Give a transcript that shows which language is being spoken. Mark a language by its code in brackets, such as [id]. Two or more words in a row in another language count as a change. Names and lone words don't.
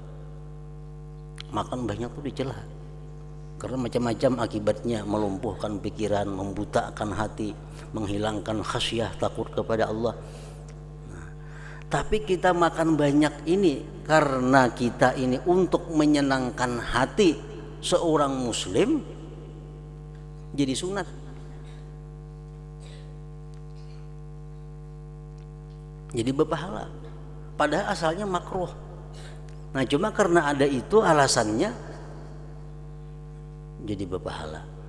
[id] Makan banyak itu dicela karena macam-macam akibatnya, melumpuhkan pikiran, membutakan hati, menghilangkan khasyah, takut kepada Allah. Nah, tapi kita makan banyak ini karena kita ini untuk menyenangkan hati seorang muslim, jadi sunat. Jadi berpahala, padahal asalnya makruh. Nah, cuma karena ada itu alasannya jadi berpahala.